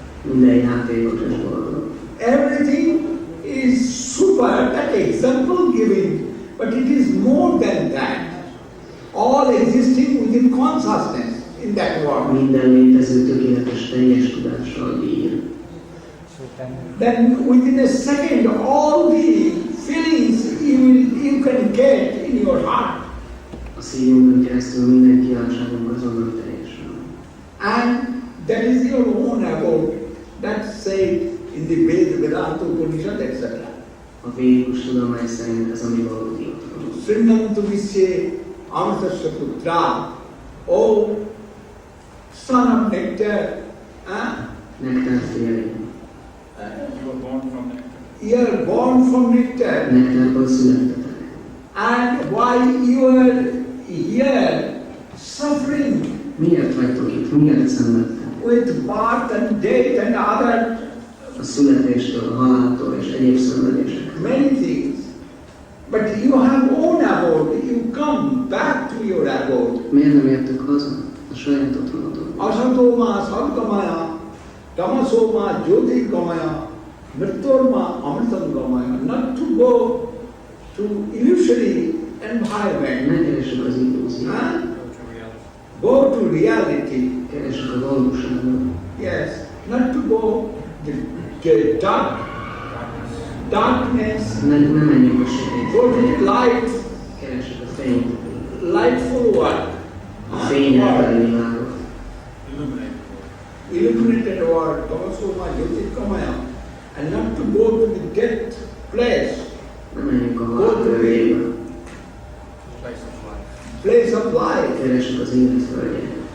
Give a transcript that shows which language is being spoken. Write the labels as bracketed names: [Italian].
[Hungarian] minden játékot és boldog. [English] Everything is super, that example giving, but it is more than that. All existing within consciousness in that world. [Hungarian] Minden létező tökéletes teljes tudással bír. [English] then within a second all the feelings you can get in your heart. [Hungarian] A szívünkön keresztül minden kívánságunk azonnal teljesül. [English] And that is your own abode. That's said in the Vedanta Upanishad, etc. [Hungarian] A védikus tudomány szerint ez a mi valódi otthonunk. [Sanskrit] Srinantu visye amritasya putra. [English] Oh, son of nectar. [Hungarian] Nektár férjén. [English] You were born from nectar. You are born from nectar. [Hungarian] Nektárból születtetek. [English] And why you are here suffering [Hungarian] Miért vagytok itt? Miért szenvedtek? [English] with birth and death and other [Hungarian] A születéstől, a haláltól és egyéb szenvedések. [English] many things. But you have own abode. You come back to your abode. [Hungarian] Miért nem értük haza? A saját otthonotokba. [Sanskrit] Asatoma sadgamaya, tamasoma jyotirgamaya, mrityorma amritangamaya. [English] Not to go to illusory environment. [Hungarian] Ne keressük az illúziót. [English] Go to reality. [Hungarian] Keressük a valóságot. [English] Yes. Not to go the darkness. [Hungarian] Ne menjünk a sötét. [English] Go to the light. [Hungarian] Keressük a fényt. [English] Lightful world. [Hungarian] A fényelteli világot. [English] Illuminated world. [Sanskrit] Tamasoma jyotirgamaya. [English] And not to go to the death place. [Hungarian] Ne menjünk a halál körébe. [English] Place of life. [Hungarian] Keressük az élet földjét.